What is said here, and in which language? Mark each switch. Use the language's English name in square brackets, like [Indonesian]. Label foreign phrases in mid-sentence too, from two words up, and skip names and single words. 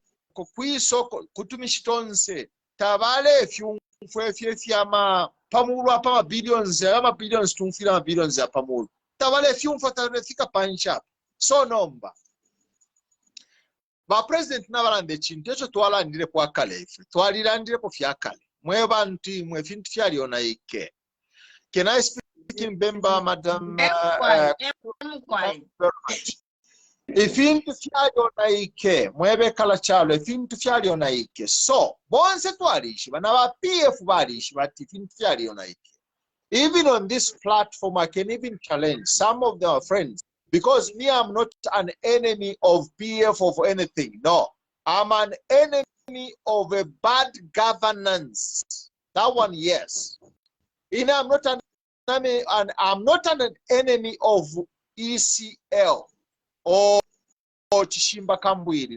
[Bemba] Kwisoko, kutumishitonse. Tabale fyama pamulu apa ma billions tumfila ma billions ya pamulu. Tabale fyumfa tabefika pansha. So nomba. Ba president nabalande chintu echo twalandire kwa kale ife. Twalilandire ko fyakale. Mwe bantu mwe fintu fyali ona ike. [English] Can I speak in Bemba, madam? [Bemba] Ifintu fyali ona ike. Mwebe kala chalo. Ifintu fyali ona ike. So, bonse twalishi. Bana ba PF balishi. [English] But [Bemba] ifintu fyali ona ike. [English] Even on this platform, I can even challenge some of their friends. Because me, I'm not an enemy of PF of anything. No. I'm an enemy of a bad governance. That one, yes. And I'm not an enemy, and I'm not an enemy of ECL or Chishimba Kambwiri.